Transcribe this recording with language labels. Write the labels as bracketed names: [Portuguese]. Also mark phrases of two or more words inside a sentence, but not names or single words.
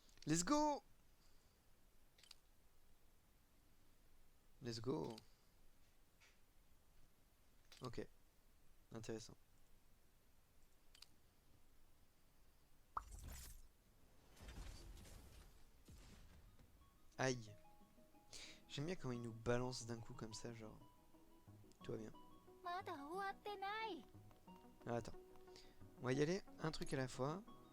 [English] Let's go! Let's go. [French] Ok. Intéressant. Aïe. J'aime bien quand il nous balance d'un coup comme ça, genre. Tout va bien. [Japanese] まだ終わってない。 [French] Ah, attends. On va y aller un truc à la fois.